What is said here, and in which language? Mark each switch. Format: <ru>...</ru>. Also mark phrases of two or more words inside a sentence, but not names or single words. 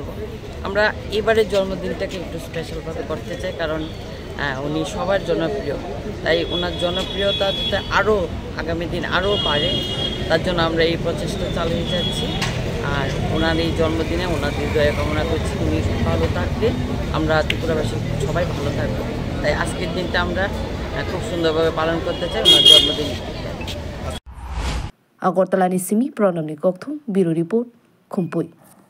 <bn>আমরা এবারের জন্মদিনটাকে একটু স্পেশালভাবে করতে চাই, কারণ উনি সবার জনপ্রিয়, তাই ওনার জনপ্রিয়তা যাতে আরও আগামী দিন আরও বাড়ে তার জন্য আমরা এই প্রচেষ্টা চালিয়ে যাচ্ছি। আর ওনার এই জন্মদিনে ওনার হৃদয়ে কামনা করছি উনি ভালো থাকলে আমরা ত্রিপুরাবাসী সবাই ভালো থাকবো। তাই আজকের দিনটা আমরা খুব সুন্দরভাবে পালন করতে চাই ওনার জন্মদিন।</bn> <trp>Agartala ni simi pranam ni kokthum biro report Khumpui.</trp>